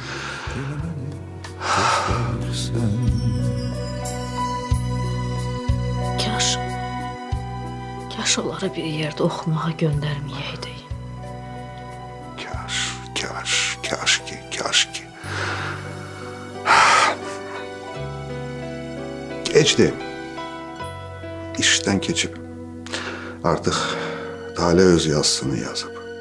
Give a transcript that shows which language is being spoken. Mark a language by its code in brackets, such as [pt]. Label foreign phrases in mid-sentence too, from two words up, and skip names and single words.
[az] Kaş onları bir yerde oxumağa göndərməyəydik. Kaş ki. [tr] Geçti. [az] İşten keçip artık Tale öz yazısını yazıp.